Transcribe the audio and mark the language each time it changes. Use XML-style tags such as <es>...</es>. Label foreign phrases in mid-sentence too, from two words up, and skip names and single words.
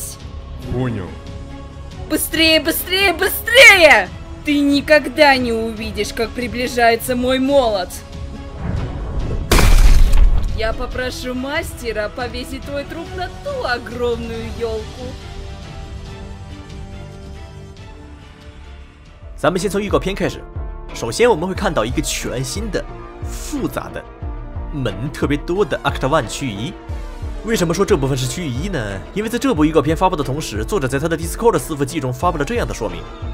<ru>Понял. Быстрее, быстрее, быстрее! Ты никогда не увидишь, как приближается мой молот! Я попрошу мастера повесить твой труп на ту огромную елку.</ru> <zh>咱们先从预告片开始。首先我们会看到一个全新的、复杂的、门特别多的 Act 1区域1。为什么说这部分是区域1呢？因为在这部预告片发布的同时，作者在他的 Discord 伺服器中发布了这样的说明。</zh>